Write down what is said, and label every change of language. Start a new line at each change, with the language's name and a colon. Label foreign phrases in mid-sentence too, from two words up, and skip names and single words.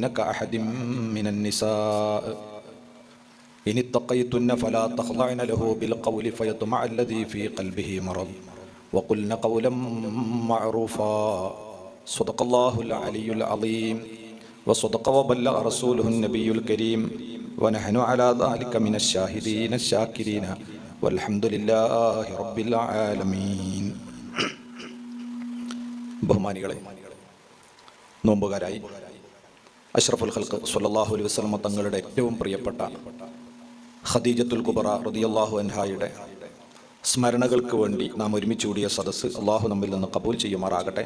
Arabic: كأحد من النساء إن اتقيتن فلا تخضعن له بالقول فيطمع الذي في قلبه مرض وقلن قولا معروفا صدق الله العلي العظيم وصدق وبلغ رسوله النبي الكريم ونحن على ذلك من الشاهدين الشاكرين والحمد لله رب العالمين.
Malayalam: ബഹുമാനികളെ, നോമ്പുകാരായി
Arabic: أشرف الخلق صلى الله عليه وسلم
Malayalam: തങ്ങളുടെ ഏറ്റവും പ്രിയപ്പെട്ട ഖദീജത്തുൽ കുബ്ര
Arabic: رضي الله عنها
Malayalam: സ്മരണകൾക്ക് വേണ്ടി നാം ഒരുമിച്ച് കൂടിയ സദസ്സ് അള്ളാഹു നമ്മിൽ നിന്ന് കബൂൽ ചെയ്യുമാറാകട്ടെ.